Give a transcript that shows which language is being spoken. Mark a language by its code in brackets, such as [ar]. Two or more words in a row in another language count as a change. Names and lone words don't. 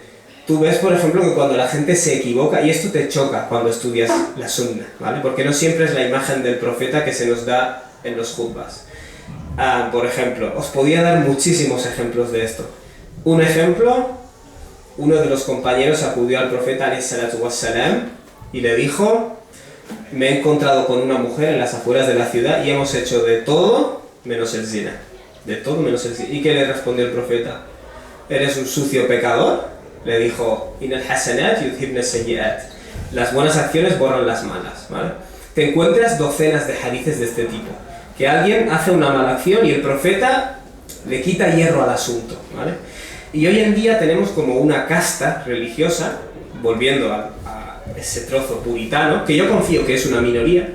[es] Tú ves, por ejemplo, que cuando la gente se equivoca, y esto te choca cuando estudias la sunna, ¿vale? Porque no siempre es la imagen del profeta que se nos da en los khutbas. Por ejemplo, os podía dar muchísimos ejemplos de esto. Un ejemplo, uno de los compañeros acudió al profeta [ar] عليه الصلاة والسلام [es] y le dijo: me he encontrado con una mujer en las afueras de la ciudad y hemos hecho de todo menos el zina. De todo menos el zina. ¿Y qué le respondió el profeta? ¿Eres un sucio pecador? Le dijo: [ar] إن الحسنات يذهبن السيئات. [es] Las buenas acciones borran las malas, ¿vale? Te encuentras docenas de hadices de este tipo. Que alguien hace una mala acción y el profeta le quita hierro al asunto, ¿vale? Y hoy en día tenemos como una casta religiosa, volviendo a ese trozo puritano, que yo confío que es una minoría.